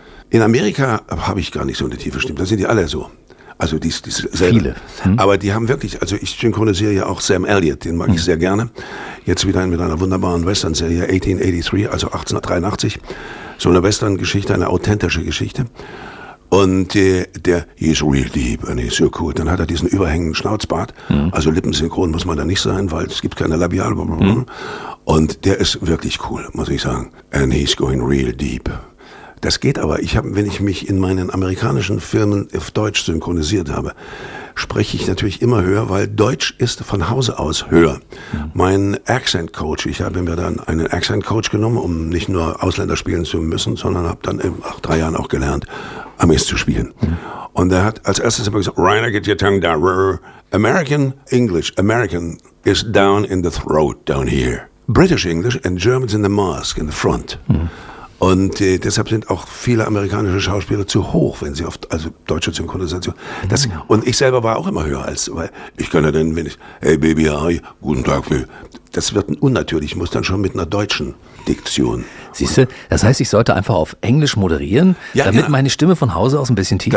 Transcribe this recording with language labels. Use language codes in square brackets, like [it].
[de] In Amerika habe ich gar nicht so eine tiefe Stimme, da sind die alle so. Also diese Viele. Aber die haben wirklich, also ich synchronisiere ja auch Sam Elliott, den mag ich sehr gerne. Jetzt wieder mit einer wunderbaren Western-Serie, 1883, also 1883. So eine Western-Geschichte, eine authentische Geschichte. Und der, [en] he's real deep and he's so cool. [de] Dann hat er diesen überhängenden Schnauzbart. Also lippensynchron muss man da nicht sein, weil es gibt keine Labial. Und der ist wirklich cool, muss ich sagen. [en] And he's going real deep. [de] Das geht aber. Wenn ich mich in meinen amerikanischen Filmen auf Deutsch synchronisiert habe, spreche ich natürlich immer höher, weil Deutsch ist von Hause aus höher. Ja. Mein Accent Coach, ich habe mir dann einen Accent Coach genommen, um nicht nur Ausländer spielen zu müssen, sondern habe dann nach 3 Jahren auch gelernt, Amis zu spielen. Ja. Und er hat als erstes immer gesagt, Rainer, [en] get your tongue down. American English, American is down in the throat, down here. British English and German's in the mask, in the front. [de] Ja. Und deshalb sind auch viele amerikanische Schauspieler zu hoch, wenn sie also deutsche Synchronisation. Das, und ich selber war auch immer höher als, weil ich kann ja dann, wenn ich, [en] hey Baby, hi, [de] guten Tag, will. Das wird unnatürlich, ich muss dann schon mit einer deutschen Diktion. Siehst du, das heißt, ich sollte einfach auf Englisch moderieren, damit meine Stimme von Hause aus ein bisschen tiefer